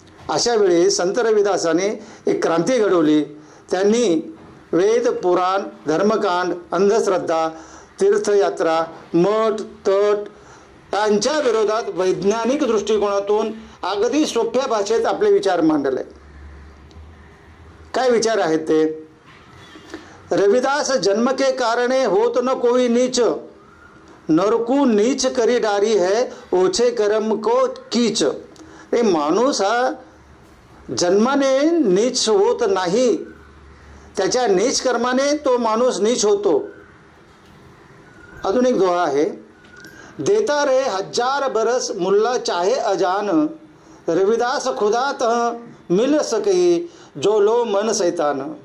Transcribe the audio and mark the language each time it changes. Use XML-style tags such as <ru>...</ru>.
<mr>अशा वेळी संत रविदासांनी एक क्रांती घडवली. त्यांनी वेद, पुराण, धर्मकांड, अंधश्रद्धा, तीर्थयात्रा, मठ, तट यांच्या विरोधात वैज्ञानिक दृष्टिकोनातून अगदी सोप्या भाषेत आपले विचार मांडले. काय विचार आहेत ते?</mr> <hi>रविदास जन्म के कारणे होत न कोई नीच, नरकू नीच करी डारी है ओछे कर्म को कीच.</hi> <mr>हे माणूस हा जन्माने नीच होत नाही, त्याच्या नीच कर्माने तो माणूस नीच होतो. अजून एक दोहा आहे,</mr> <hi>देता रे 1000 बरस मुल्ला चाहे अजान, रविदास खुदा तह मिल सकई जो लो मन सैतान.</hi>